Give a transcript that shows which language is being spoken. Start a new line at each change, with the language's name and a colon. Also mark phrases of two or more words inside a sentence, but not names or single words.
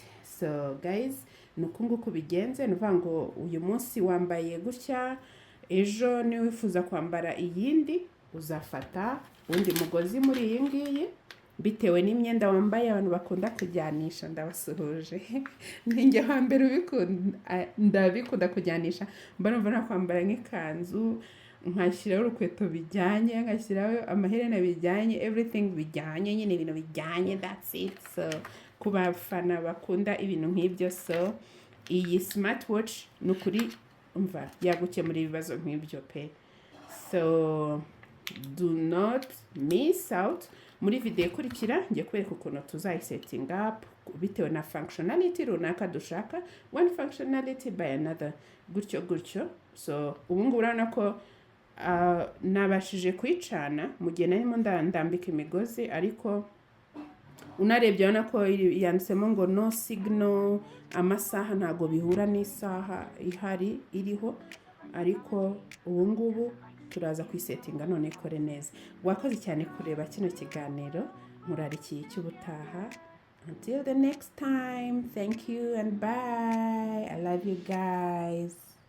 English: So guys,
Kinyarwanda: nuko nguko bigenze, nuvuga ngo uyu munsi wambaye gutya, ejo ni wifuza kwambara iyindi, uzafata undi mugozi muri iyi ngiyi bitewe n'imyenda wambaye. Abantu bakunda kujyanisha, ndabasuhuje. Ninjye hambere ndabikunda kujyanisha, mba numva nakwambara nk'ikanzu, nkashyiraho urukweto bijyanye, nkashyiraho amaherena bijyanye, everything bijyanye, nyine ibintu bijyanye,
English: that's it.
Kinyarwanda: So ku bafana bakunda ibintu nk'ibyo, so iyi smartwatch ni ukuri umva yagukemura ibibazo nk'ibyo pe.
English: So do not miss out.
Kinyarwanda: Muri video ikurikira ngiye kwereka ukuntu tuzayisetting up bitewe na functionality runaka dushaka,
English: one functionality by another,
Kinyarwanda: gutyo gutyo. So ubu ngubu urabona ko nabashije kuyicana mu gihe narimo ndambika imigozi, ariko unarebye urabona ko yanditsemo ngo
English: no signal,
Kinyarwanda: amasaha ntago bihura n'isaha ihari iriho, ariko ubu ngubu turaza kuyisetinga none ikore neza. Wakoze cyane kureba kino kiganiro, murarikiye cy'ubutaha.
English: Until the next time, thank you and bye. I love you guys.